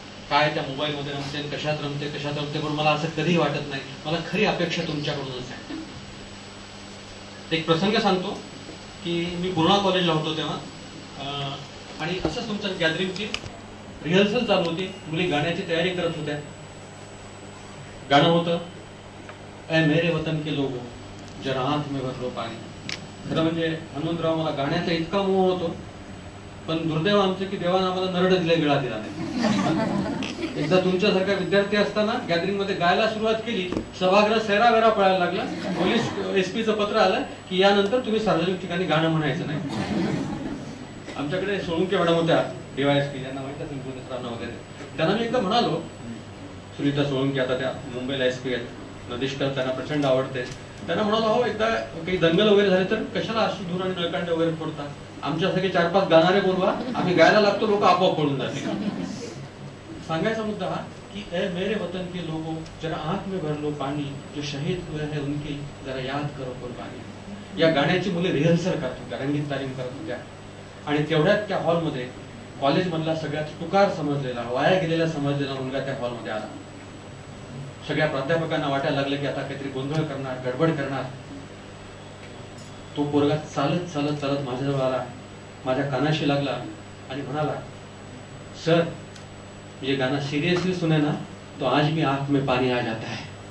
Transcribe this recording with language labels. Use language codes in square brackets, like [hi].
[mr] काय त्या मोबाईल मध्ये रमते, कशात रमते, पण मला असं कधीही वाटत नाही. मला खरी अपेक्षा तुमच्याकडूनच आहे. एक प्रसंग सांगतो की मी पूर्णा कॉलेजला होतो तेव्हा, आणि असंच तुमचं गॅदरिंगची रिहर्सल चालू होती. मुली गाण्याची तयारी करत होत्या. गाणं होतं [hi] ऐ मेरे वतन के लोगो जरा आंख में भर लो पाणी. [mr] खरं म्हणजे हनुमंतराव मला गाण्याचा इतका मोह होतो, पण दुर्दैव आमचं की देवानं आम्हाला नरड दिला, गिळा दिला नाही. एकदा तुमच्यासारखा विद्यार्थी असताना गॅदरिंग मध्ये गायला सुरुवात केली, सभागृह सैरावेरा पळायला लागला. पोलीस SP चं पत्र आलं की यानंतर तुम्ही सार्वजनिक ठिकाणी गाणं म्हणायचं नाही. आमच्याकडे सोळुंके मॅडम होत्या, DYSP, ज्यांना माहित असेल पोलिसांना वगैरे. त्यांना मी एकदा म्हणालो, सुनीता सोळुंके आता त्या मुंबईला SP आहेत, नदीष्कर त्यांना प्रचंड आवडते. त्यांना म्हणालो, हो एकदा काही दंगल वगैरे झाले तर कशाला अश्रुधूर आणि नळकांड वगैरे फोडता, आमच्यासाठी 4-5 गाणारे बोलवा, आम्ही गायला लागतो, लोक आपोआप पळून जातील. सांगायचा मुद्दा हा की [hi] ए मेरे वतन के लोगों जरा आंख में भर लो पानी, जो शहीद हुए हैं उनकी जरा याद करो कुर्बानी. [mr] या गाण्याची मुले रिहर्सल करत होत्या, रंगीत तालीम करत होत्या. आणि तेवढ्यात त्या हॉलमध्ये कॉलेज मधला सगळ्यात तुकार समजलेला, वाया गेलेला समजलेला मुलगा त्या हॉलमध्ये आला. सगळ्या प्राध्यापकांना वाटायला लागलं की आता काहीतरी गोंधळ करणार, गडबड करणार. तो पोरगा चालत चालत चालत माझ्याजवळ आला, माझ्या कानाशी लागला आणि म्हणाला, [hi] सर ये गाना सिरियसली सुने ना तो आज मी आंख में पानी आ जाता है.